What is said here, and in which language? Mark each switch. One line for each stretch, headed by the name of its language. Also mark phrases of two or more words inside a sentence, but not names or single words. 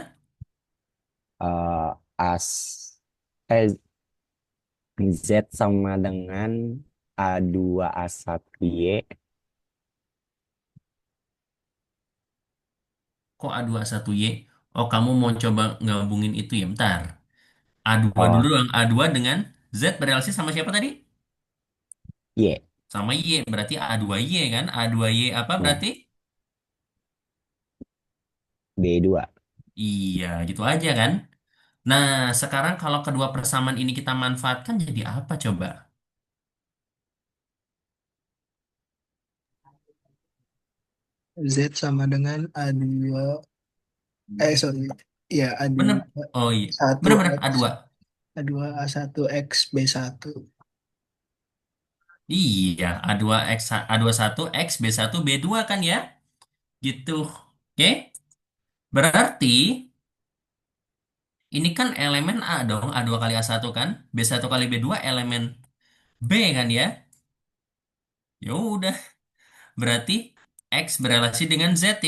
Indonesian: Eh, as, eh, Z sama dengan A2 A1 Y Kok A2A1Y? Oh, kamu mau coba gabungin itu ya? Bentar. A2 dulu Oh, dong. A2 dengan Z berrelasi sama siapa tadi? Y. Sama Y. Berarti A2Y kan? A2Y apa Nah, berarti? B2. Iya, gitu aja kan? Nah, sekarang kalau kedua persamaan ini kita manfaatkan jadi apa coba? Z sama dengan A2, sorry, ya A2 Bener? Oh iya. satu Bener-bener X A2. A2 A1 X B1. Iya, A2 X A21 X B1 B2 kan ya? Gitu. Oke? Berarti ini kan elemen A dong, A2 kali A1 kan? B1 kali B2 elemen B kan ya? Ya udah, berarti X berelasi dengan Z ya.